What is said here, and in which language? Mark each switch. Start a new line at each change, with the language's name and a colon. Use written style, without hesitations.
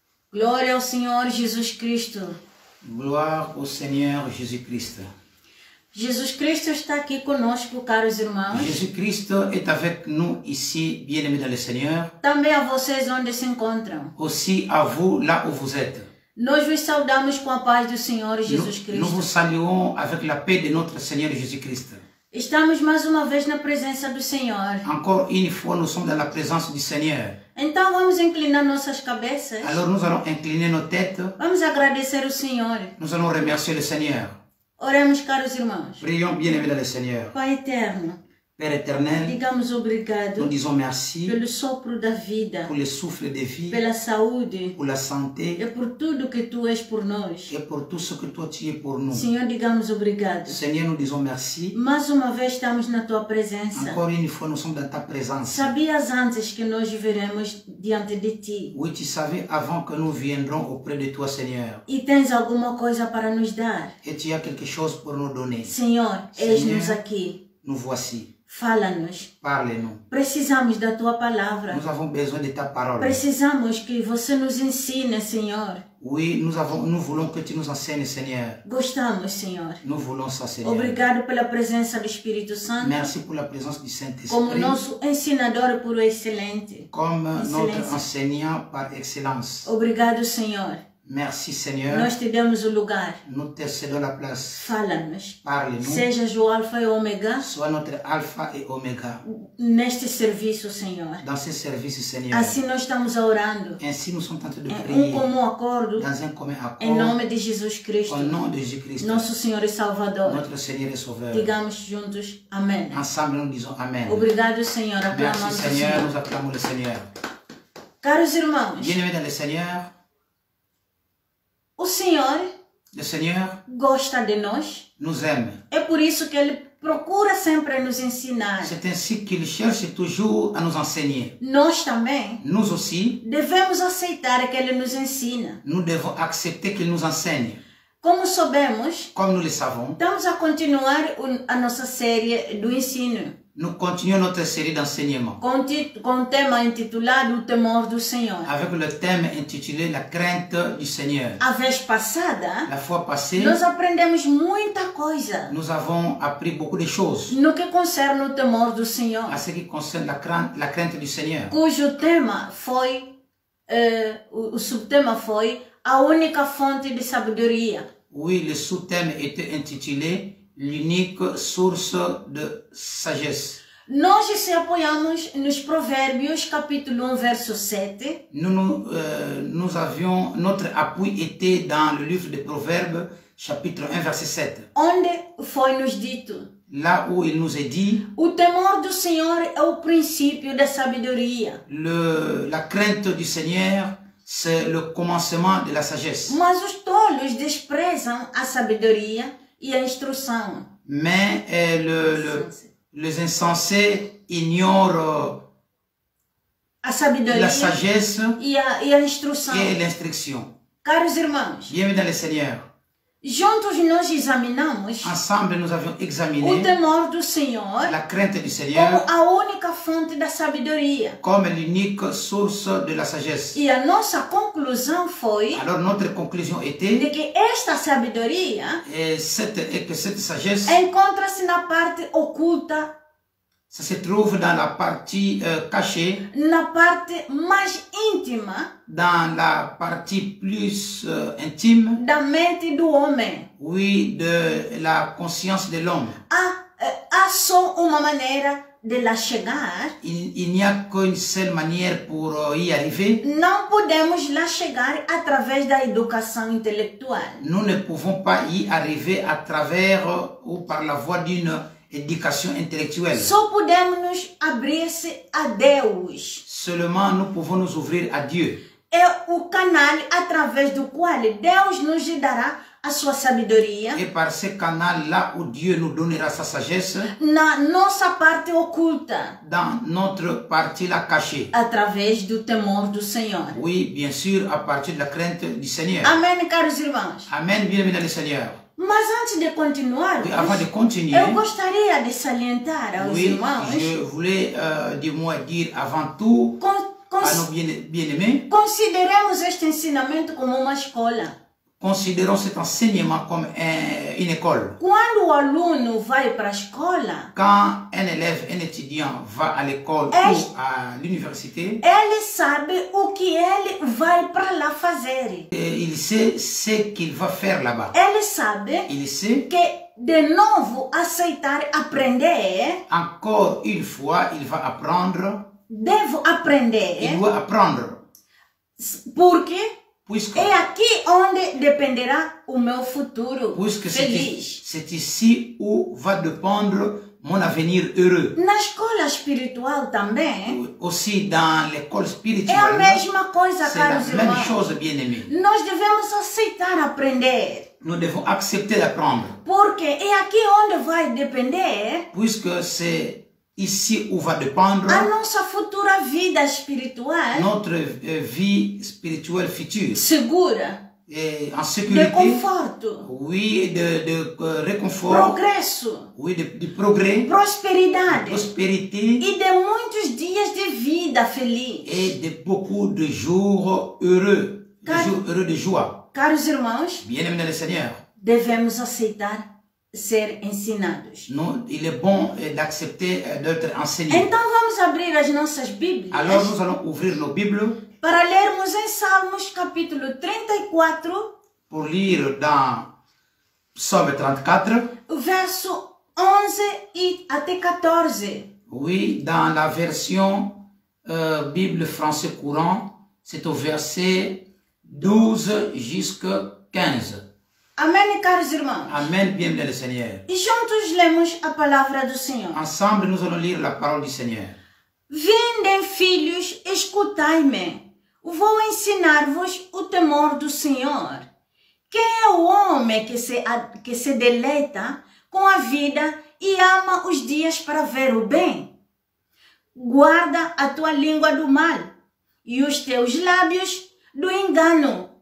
Portuguese: Glória ao Senhor Jesus Cristo.
French: Gloire au Seigneur Jésus-Christ.
Portuguese: Jesus Cristo está aqui conosco, caros irmãos.
French: Jésus-Christ est avec nous ici, bien-aimés dans le Seigneur.
Portuguese: Também a vocês onde se encontram.
French: Aussi à vous, là où vous êtes.
Portuguese: Nós vos saudamos com a paz do Senhor Jesus Cristo.
French: Nous vous saluons avec la paix de notre Seigneur Jésus-Christ.
Portuguese: Estamos mais uma vez na presença do Senhor.
French: Encore une fois, nous sommes dans la présence du Seigneur.
Portuguese: Então vamos inclinar nossas cabeças.
French: Alors nous allons incliner nos têtes.
Portuguese: Vamos agradecer o Senhor.
French: Nous allons remercier le Seigneur.
Portuguese: Oremos, caros irmãos.
French: Prions, bien-aimés dans le Seigneur.
Portuguese: Pai eterno,
French: Père éternel,
Portuguese: digamos obrigado
French: nous disons merci
Portuguese: pelo sopro da vida,
French: pour le souffle de vie,
Portuguese: pela saúde
French: pour la santé
Portuguese: e por tudo que tu és por nós.
French: et pour tout ce que toi tu es pour nous.
Portuguese: Senhor, digamos obrigado.
French: Seigneur, nous disons merci.
Portuguese: Mais uma vez estamos na tua presença.
French: Encore une fois, nous sommes dans ta présence.
Portuguese: Sabias antes que nós viveremos diante de ti.
French: Oui, tu savais avant que nous viendrons auprès de toi, Seigneur.
Portuguese: E tens alguma coisa para nos dar.
French: Et tu as quelque chose pour nous donner.
Portuguese: Senhor, eis-nos aqui.
French: Nous voici.
Portuguese: Fala-nos.
French: Parle-nous.
Portuguese: Precisamos da tua palavra.
French: Nous avons besoin de ta parole.
Portuguese: Precisamos que você nos ensine, Senhor.
French: Oui, nous voulons que tu nous enseignes, Seigneur.
Portuguese: Gostamos, Senhor.
French: Nous voulons ça, Seigneur.
Portuguese: Obrigado pela presença do Espírito Santo.
French: Merci pour la présence du Saint-Esprit.
Portuguese: Como nosso ensinador por excelente.
French: Comme notre enseignant par excellence.
Portuguese: Obrigado, Senhor.
French: Merci, Seigneur.
Portuguese: Nós te damos o lugar.
French: Nous te cédons la place.
Portuguese: Fala-nos.
French: Parle-nous.
Portuguese: Sejas o alfa e o ômega.
French: Sois notre alpha et oméga.
Portuguese: Neste serviço, Senhor.
French: Dans ce service, Seigneur.
Portuguese: Assim nós estamos orando.
French: Ainsi nous sommes en train de prier.
Portuguese: Comum acordo.
French: Dans un commun accord.
Portuguese: Em nome de Jesus Cristo.
French: Au nom de Jésus-Christ.
Portuguese: Nosso Senhor e Salvador.
French: Notre Seigneur et Sauveur.
Portuguese: Digamos juntos, amém.
French: Ensemble, nous disons Amen.
Portuguese: Obrigado, Senhor. Aclamamos
French: Merci, Seigneur. Nous acclamons le Seigneur.
Portuguese: Caros irmãos.
French: Bien-aimés dans le Seigneur.
Portuguese: O Senhor
French: Le Seigneur
Portuguese: gosta de nós.
French: nous aime.
Portuguese: É por isso que Ele procura sempre nos ensinar.
French: C'est ainsi qu'il cherche toujours à nous enseigner.
Portuguese: Nós também
French: Nous aussi,
Portuguese: devemos aceitar que Ele nos ensina.
French: nous devons accepter qu'il nous enseigne.
Portuguese: Como soubemos,
French: Comme nous le savons,
Portuguese: estamos a continuar a nossa série do ensino.
French: nous continuons notre série d'enseignement
Portuguese: Com o tema intitulado O Temor do Senhor.
French: avec le thème intitulé La crainte du Seigneur.
Portuguese: A vez passada,
French: La fois passée,
Portuguese: nós aprendemos muita coisa
French: nous avons appris beaucoup de choses
Portuguese: no que concerne o temor do Senhor,
French: à ce qui concerne la crainte du Seigneur.
Portuguese: cujo tema foi, o subtema foi a única fonte de sabedoria.
French: Oui, le sous-thème était intitulé L'unique source de sagesse.
Portuguese: Nós se apoiamos nos Provérbios, capítulo 1, verso 7.
French: Nous avions, notre appui était dans le livre des Proverbes, chapitre 1, verset 7.
Portuguese: Onde foi nos dito:
French: Là où il nous est dit,
Portuguese: o temor do Senhor é o princípio da sabedoria.
French: la crainte du Seigneur, c'est le commencement de la sagesse.
Portuguese: Mas os tolos desprezam a sabedoria e a instrução.
French: Mais les insensés ignorent
Portuguese: A sabedoria
French: la sagesse
Portuguese: e a instrução.
French: et l'instruction.
Portuguese: Caros irmãos,
French: Bienvenue dans le Seigneur.
Portuguese: juntos nós examinamos
French: Ensemble, nous avions
Portuguese: o
French: examiné
Portuguese: temor do Senhor
French: la crainte du Seigneur
Portuguese: a única fonte da sabedoria.
French: comme l'unique source de la sagesse.
Portuguese: E a nossa conclusão foi
French: Alors, notre conclusion était
Portuguese: de que esta sabedoria
French: que cette sagesse,
Portuguese: encontra-se na parte oculta,
French: ça se trouve dans la partie cachée,
Portuguese: na parte mais íntima
French: dans la partie plus intime,
Portuguese: da mente do homem.
French: oui, de la conscience de l'homme.
Portuguese: Há só uma maneira de lá chegar.
French: Il n'y a qu'une seule manière pour y arriver.
Portuguese: Não podemos lá chegar através da educação intelectual.
French: Nous ne pouvons pas y arriver à travers ou par la voie d'une éducation intellectuelle.
Portuguese: Só podemos nos abrir-se a Deus.
French: Seulement, nous pouvons nous ouvrir à Dieu.
Portuguese: É o canal através do qual Deus nos dará a sua sabedoria.
French: Et par ce canal-là où Dieu nous donnera sa sagesse,
Portuguese: Na nossa parte oculta.
French: dans notre partie-là cachée.
Portuguese: Através do temor do Senhor.
French: Oui, bien sûr, à partir de la crainte du Seigneur.
Portuguese: Amém, caros irmãos.
French: Amen, bienvenue dans le Seigneur.
Portuguese: Mas antes de continuar,
French: Oui, avant de continuer,
Portuguese: eu gostaria de salientar aos
French: oui,
Portuguese: irmãos
French: je voulais du moins dire avant tout à nos bien-aimés,
Portuguese: consideremos este ensinamento como uma escola.
French: considérons cet enseignement comme une école.
Portuguese: Quando o aluno vai para a escola,
French: Quand un élève, un étudiant va à l'école ou à l'université,
Portuguese: ele sabe o que ele vai para lá fazer.
French: il sait ce qu'il va faire là-bas.
Portuguese: Ele sabe
French: Il sait,
Portuguese: que de novo aceitar aprender,
French: encore une fois, il va apprendre,
Portuguese: devo aprender,
French: il doit apprendre.
Portuguese: porque
French: Puisque,
Portuguese: é aqui onde dependerá o meu futuro
French: puisque
Portuguese: feliz.
French: c'est ici où va dépendre mon avenir heureux.
Portuguese: Na escola espiritual também,
French: Aussi dans l'école
Portuguese: é a
French: spirituelle,
Portuguese: mesma coisa,
French: c'est la
Portuguese: caros
French: même
Portuguese: irmãos.
French: chose, bien-aimés.
Portuguese: Nós devemos aceitar aprender,
French: Nous devons accepter d'apprendre,
Portuguese: porque é aqui onde vai depender
French: puisque c'est ici où va dépendre
Portuguese: a nossa futura vida espiritual
French: notre vie spirituelle future.
Portuguese: segura,
French: Et en
Portuguese: de
French: sécurité,
Portuguese: conforto,
French: oui, de réconfort,
Portuguese: progresso,
French: oui, de progrès,
Portuguese: prosperidade
French: prospérité
Portuguese: e de muitos dias de vida feliz.
French: et de beaucoup de jours heureux, de jours heureux de joie.
Portuguese: Caros irmãos,
French: Bien-aimés dans le Seigneur,
Portuguese: devemos aceitar ser ensinados.
French: nous, il est bon d'accepter d'être enseigné.
Portuguese: Então vamos abrir as nossas Bíblias
French: Alors nous allons ouvrir nos Bibles
Portuguese: para lermos em Salmos capítulo 34,
French: pour lire dans Psaume 34.
Portuguese: verso 11 e até 14.
French: Oui, dans la version Bible français courant, c'est au verset 12 jusqu'à 15.
Portuguese: Amém, caros irmãos?
French: Amen, bien le Seigneur.
Portuguese: E juntos lemos a palavra do Senhor.
French: Ensemble, nous allons lire la parole du Seigneur.
Portuguese: Vindem, filhos, escutai-me. Vou ensinar-vos o temor do Senhor. Quem é o homem que se deleita com a vida e ama os dias para ver o bem? Guarda a tua língua do mal e os teus lábios do engano.